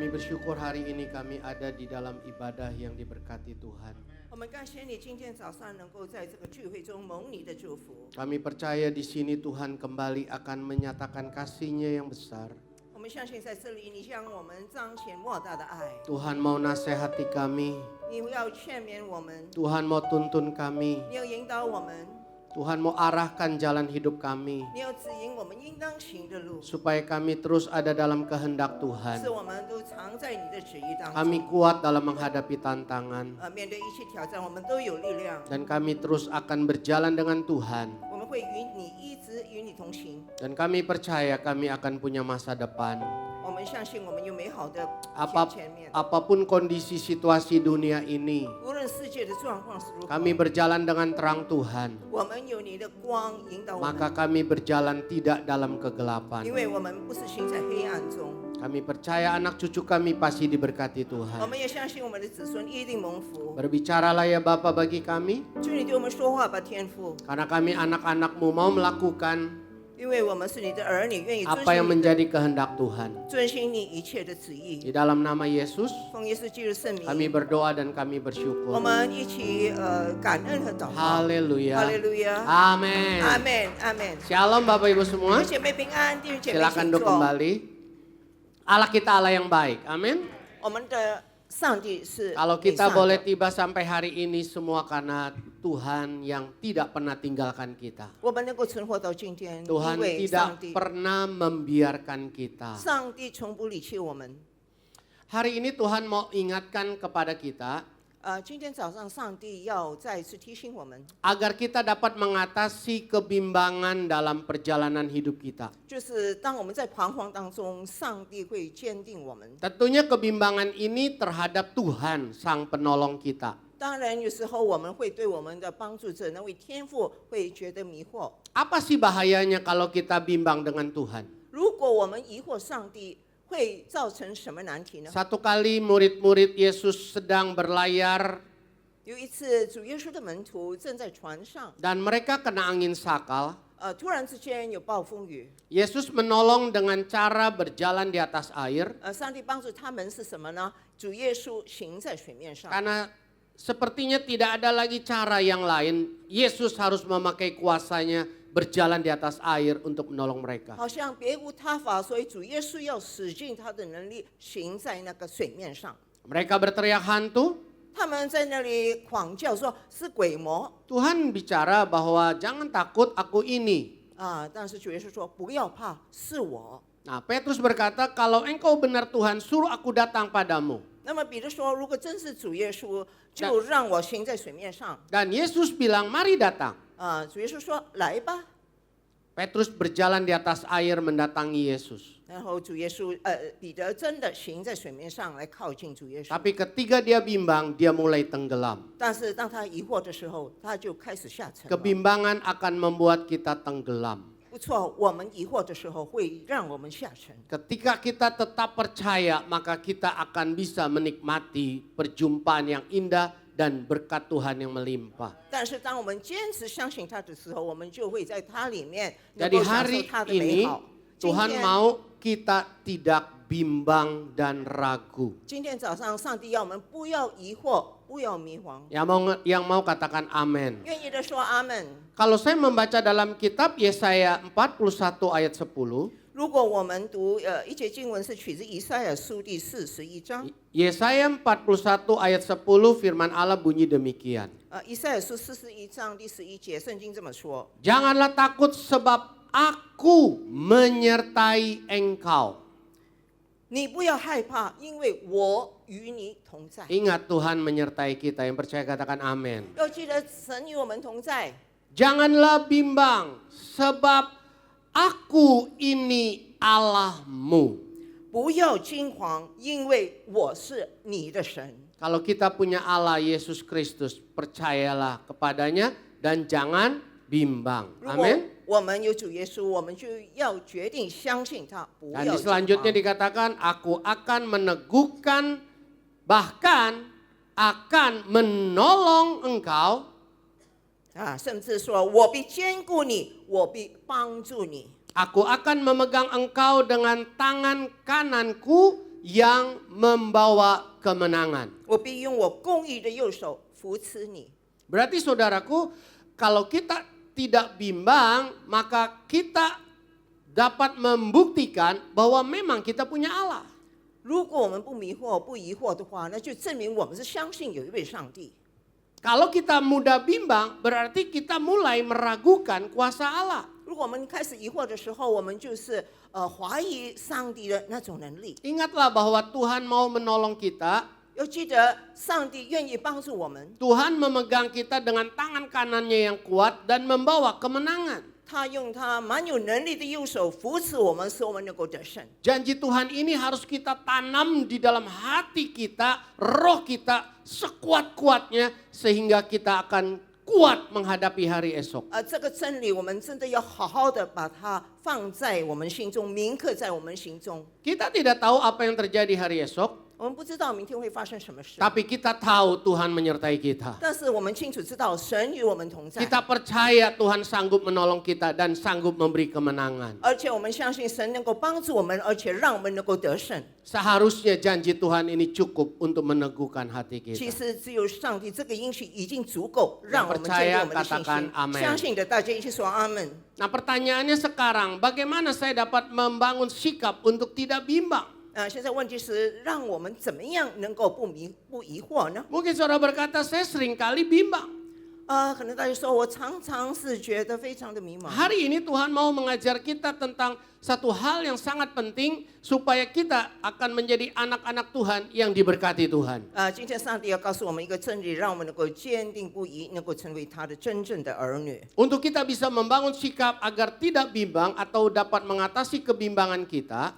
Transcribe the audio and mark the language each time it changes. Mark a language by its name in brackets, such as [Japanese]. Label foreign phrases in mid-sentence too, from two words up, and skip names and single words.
[Indonesian] bersyukur hari ini kami ada di dalam ibadah yang diberkati Tuhan. [Chinese] 我们感谢你今天早上能够在这个聚会中蒙你的祝福。 [Indonesian] Kami percaya di sini Tuhan kembali akan menyatakan kasih-Nya yang besar. [Chinese] 我们相信在这里你向我们彰显莫大的爱， [Indonesian] Tuhan mau nasihati kami, [Chinese] 你要劝勉我们， [Indonesian] Tuhan mau tuntun kami, [Chinese] 你要引导我们， [Indonesian] Tuhan mau arahkan jalan hidup kami [Chinese] 你要指引我们应当行的路， [Indonesian] supaya kami terus ada dalam kehendak [Chinese] 使 [Indonesian] Tuhan. [Chinese] 我们都藏在你的旨意当 [Indonesian] Kami [Chinese] 中。 [Indonesian] kuat dalam menghadapi tantangan [Chinese] 面对一切挑战，我们都有力量， [Indonesian] dan kami terus akan berjalan dengan Tuhan. [Chinese] 我们会与你一直与你同行。 [Indonesian] Dan kami percaya kami akan punya masa depan. [Chinese] 我们相信我们有美好的 前面， [Indonesian] Apapun kondisi situasi dunia ini, [Chinese] 无论世界的状况是如何， [Indonesian] kami berjalan dengan terang Tuhan. [Chinese] 我们有你的光引导我们， [Indonesian] Maka kami berjalan tidak dalam [Chinese] 因 [Indonesian] kegelapan. [Chinese] 为我们不是行在黑暗中。 [Indonesian] Kami percaya anak cucu kami pasti diberkati [Chinese] 我 [Indonesian] Tuhan. [Chinese] 们也相信我们的子孙一定蒙福。 [Indonesian] Berbicaralah ya Bapa bagi kami, [Chinese] 求你对我们说话吧，天父， [Indonesian] karena kami anak-anak-Mu mau melakukan [Chinese] 因为我们是你的儿女，愿意遵 [Indonesian] apa yang [Chinese] 行你的 [Indonesian] menjadi kehendak Tuhan. [Chinese] 遵行你一切的旨 [Indonesian] Di [Chinese] 意。 [Indonesian] dalam nama Yesus, [Chinese] 奉耶稣基督圣 [Indonesian] kami [Chinese] 名， [Indonesian] berdoa dan kami [Chinese] 我 [Indonesian] bersyukur. [Chinese] 们一起感恩和祷告。哈 [Indonesian] Haleluya. [Chinese] 利路亚， [Indonesian] Amin. [Chinese] 阿门，阿门。 [Indonesian] Shalom Bapak Ibu [Chinese] 弟 [Indonesian] semua. [Chinese] 兄姐妹平安，弟兄姐妹 [Indonesian] Silakan [Chinese] 请 [Indonesian] duduk [Chinese] 坐。 [Indonesian] kembali. Allah kita Allah yang baik. Amin. [Chinese] 我们的上帝是 [Indonesian] Kalau [Chinese] 美 [Indonesian] kita [Chinese] 善 [Indonesian] boleh [Chinese] 的。 [Indonesian] tiba sampai hari ini semua karena Tuhan yang tidak pernah tinggalkan kita. [Chinese] 我们能够存活到今天， [Indonesian] Tuhan [Chinese] 因为上 [Indonesian] tidak [Chinese] 帝， [Indonesian] pernah membiarkan kita. [Chinese] 上帝从不离弃我们。 [Indonesian] Hari ini Tuhan mau ingatkan kepada kita [Chinese] 今天早上上帝要再一次提醒我们， [Indonesian] agar kita dapat mengatasi kebimbangan dalam perjalanan hidup kita. [Chinese] 就是当我们在彷徨当中，上帝会坚定我们。 [Indonesian] Tentunya kebimbangan ini terhadap Tuhan, Sang Penolong kita. [Chinese] 当然，有时候我们会对我们的帮助者那位天父会觉得迷惑。 [Indonesian] Apa sih bahayanya kalau kita bimbang dengan Tuhan? [Chinese] 如果我们疑惑上帝，会造成什么难题呢？ [Indonesian] Satu kali murid-murid Yesus sedang berlayar [Chinese] 有一次，主耶稣的门徒正在船上， [Indonesian] dan mereka kena angin sakal. [Chinese] 突然之间有暴风雨， [Indonesian] Yesus menolong dengan cara berjalan di atas air [Chinese] 上帝帮助他们是什么呢？主耶稣行在水面上， [Indonesian] karena sepertinya tidak ada lagi cara yang lain. Yesus harus memakai kuasanya berjalan di atas air untuk menolong mereka. [Chinese] 好像别无他法，所以主耶稣要使尽他的能力行在那个水面上。 [Indonesian] Mereka berteriak hantu. [Chinese] 他们在那里狂叫说是鬼魔 [Indonesian] Tuhan bicara bahwa jangan takut, aku ini. [Chinese] 但是主耶稣说不要怕，是我。 [Indonesian] Nah, Petrus berkata, kalau engkau benar Tuhan, suruh aku datang padamu. [Chinese] 那么彼得说，如果真是主耶稣，就让我行在水面上。 [Indonesian] Dan Yesus bilang, mari datang. [Chinese] 主耶稣说来吧， [Indonesian] Petrus berjalan di atas air mendatangi Yesus. [Chinese] 然后主耶稣彼得真的行在水面上来靠近主耶稣。 [Indonesian] Tapi ketika dia bimbang, dia mulai tenggelam. [Chinese] 但是当他疑惑的时候，他就开始下沉了。 [Indonesian] Kebimbangan akan membuat kita tenggelam. [Chinese] 不错，我们疑惑的时候会让我们下沉。 [Indonesian] Ketika kita tetap percaya, maka kita akan bisa menikmati perjumpaan yang indah dan berkat Tuhan yang melimpah. [Chinese] 但是当我们坚持相信他的时候，我们就会在他里面能 [Indonesian] Jadi [Chinese] 够享受 [Indonesian] hari [Chinese] 他的美 [Indonesian] ini [Chinese] 好。今 [Indonesian] Tuhan [Chinese] 天 [Indonesian] mau kita tidak bimbang dan ragu. [Chinese] 今天早上，上帝要我们不要疑惑，不要迷茫。 [Indonesian] Yang mau katakan amin. [Chinese] 愿意的说阿门。 [Indonesian] Kalau saya membaca dalam kitab Yesaya 41 ayat 10, [Chinese] 如果我们读一节经文是取自以赛亚书第41章， [Indonesian] Yesaya 41 ayat 10 firman Allah bunyi demikian. [Chinese] 以赛亚书41章第11节，圣经这么说： [Indonesian] Janganlah takut sebab aku menyertai engkau. [Chinese] 你不要害怕，因为我与你同在。 [Indonesian] Ingat Tuhan menyertai kita. Yang percaya katakan amin. [Chinese] 要记得神与我们同在， [Indonesian] Janganlah bimbang sebab aku ini Allahmu. [Chinese] 不要惊惶，因为我是你的神。 [Indonesian] Kalau kita punya Allah Yesus Kristus, percayalah kepadanya dan jangan bimbang. [Chinese] 如果 [Indonesian] Amin. [Chinese] 我们有主耶稣，我们就要决定相信他，不 [Indonesian] Dan [Chinese] 要 [Indonesian] di [Chinese] 惊 [Indonesian] selanjutnya [Chinese] 惶。 [Indonesian] dikatakan, aku akan meneguhkan, bahkan akan menolong engkau. [Chinese] 甚至说我必坚固你，我必帮助你。 [Indonesian] Aku akan memegang engkau dengan tangan kananku yang membawa kemenangan. [Chinese] 我必用我公义的右手扶持你。 [Indonesian] Berarti saudaraku, kalau kita tidak bimbang, maka kita dapat membuktikan bahwa memang kita punya Allah. [Chinese] 如果我们不迷惑、不疑惑的话，那就证明我们是相信有一位上帝。 [Indonesian] Kalau kita mudah bimbang, berarti kita mulai meragukan kuasa Allah. [Chinese] 如果我们开始疑惑的时候，我们就是怀疑上帝的那种能力。 [Indonesian] Ingatlah bahwa Tuhan mau menolong kita. [Chinese] 要记得，上帝愿意帮助我们， [Indonesian] Tuhan memegang kita dengan tangan kanannya yang kuat dan membawa kemenangan. [Chinese] 他用他蛮有能力的右手扶持我们，使我们能够得胜。 [Indonesian] Janji Tuhan ini harus kita tanam di dalam hati kita, roh kita sekuat-kuatnya sehingga kita akan kuat menghadapi hari esok. [Chinese] 这个真理，我们真的要好好的把它放在我们心中，铭刻在我们心中。 [Indonesian] Kita tidak tahu apa yang terjadi hari esok, [Chinese] 我们不知道明天会发生什么事， [Indonesian] tapi kita tahu Tuhan menyertai kita. [Chinese] 但是我们清楚知道神与我们同在， [Indonesian] Kita percaya Tuhan sanggup menolong kita dan sanggup memberi kemenangan. [Chinese] 而且我们相信神能够帮助我们，而且让我们能够得胜。 [Indonesian] Seharusnya janji Tuhan ini cukup untuk meneguhkan hati [Chinese] 其 [Indonesian] kita. [Chinese] 实只有上帝这个应许已经足够，让我们建立我们的信 [Indonesian] percaya [Chinese] 心 [Indonesian] katakan amen.。 [Chinese] 相信的大家一起说阿门。 [Indonesian] Nah pertanyaannya sekarang, bagaimana saya dapat membangun sikap untuk tidak bimbang? [Chinese] 现在问题是，让我们怎么样能够不疑惑呢？ [Indonesian] Mungkin saudara berkata, saya sering kali bimbang. [Chinese] 可能大家说我常常是觉得非常的迷茫。 [Indonesian] Hari ini Tuhan mau mengajar kita tentang satu hal yang sangat penting supaya kita akan menjadi anak-anak Tuhan yang diberkati Tuhan. [Chinese] 今天上帝要告诉我们一个真理，让我们能够坚定不移，能够成为他的真正的儿女。 [Indonesian] Untuk kita bisa membangun sikap agar tidak bimbang atau dapat mengatasi kebimbangan kita,